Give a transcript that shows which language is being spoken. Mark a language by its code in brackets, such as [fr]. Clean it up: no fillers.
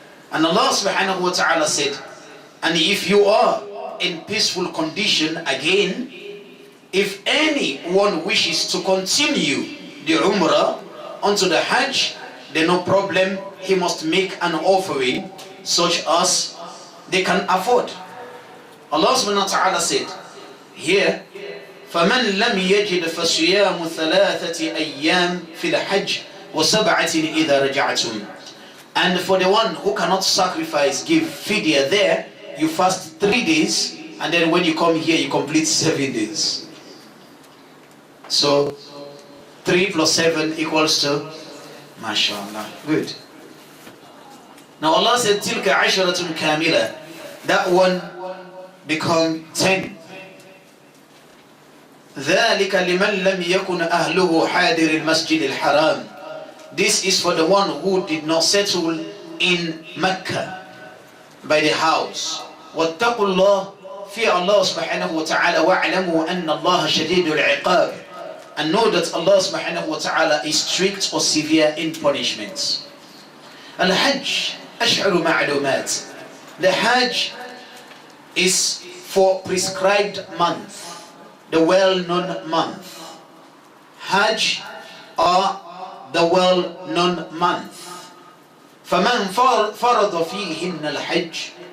[en] And Allah subhanahu wa ta'ala said, and if you are in peaceful condition again, if anyone wishes to continue the Umrah onto the Hajj, then no problem, he must make an offering such as they can afford. [ar] Allah subhanahu wa ta'ala [en] said here, [ar] فَمَنْ لَمْ يَجِدْ فَصِيَامُ ثَلَاثَةِ أَيَّامٍ فِي الْحَجِّ وَسَبْعَةٍ إِذَا رَجَعْتُمْ. [en] And for the one who cannot sacrifice, give fidya there, you fast 3 days, and then when you come here, you complete 7 days. So 3 plus 7 equals to, mashallah, good. Now Allah said, [ar] تِلْكَ عَشَرَةٌ كَامِلَةٌ. [en] That one become 10. [ar] ذَلِكَ لِمَنْ لَمْ يَكُنْ أَهْلُهُ حَادِرِ الْمَسْجِدِ الْحَرَامِ. [en] This is for the one who did not settle in Mecca by the house. [ar] وَاتَّقُوا اللَّهِ. [en] Fear Allah subhanahu wa ta'ala. [ar] وَاعْلَمُوا أَنَّ اللَّهَ شَدِيدُ الْعِقَابِ. [en] And know that Allah subhanahu wa ta'ala is strict or severe in punishments. [ar] Al-Hajj أشهر معلومات. [en] The Hajj is for prescribed month, the well-known month. Hajj are the well-known month. [ar] فَمَنْ فَرَضَ فِيهِنَّ الْحَجِّ.